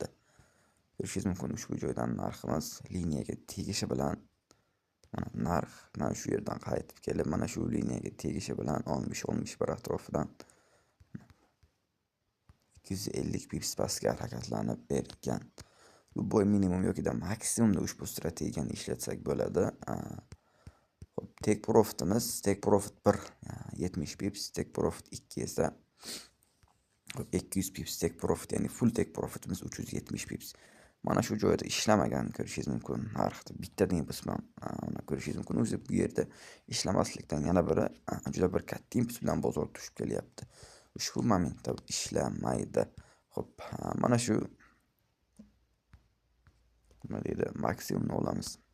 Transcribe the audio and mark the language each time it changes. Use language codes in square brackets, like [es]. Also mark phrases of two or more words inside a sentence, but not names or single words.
[uz] Ko'rishingiz mumkin ushbu joydan narximiz liniyaga tegishi bilan mana narx mana shu yerdan qaytib kelib, mana shu liniyaga tegishi bilan 60-61 atrofidan 250 pips pastga harakatlanib bergan. Bu boy minimum yoki maksimumda ushbu strategiyani ishlatsak bo'ladi. Xo'p, [en] take profitimiz, take profit 1 70 pips, take profit 2 esa 200 pips take profit, ya'ni full take profitimiz 370 pips. [uz] Mana shu joyda ishlamagan ko'rishingiz mumkin. Narxda bittadan bosmam. Mana ko'rishingiz mumkin. O'zi bu yerda ishlamaslikdan yana biri juda bir katta impuls bilan bozor tushib kelyapti. Ushbu momentda ishlamaydi. Xo'p, mana shu nima deydi, maksimumni olamiz.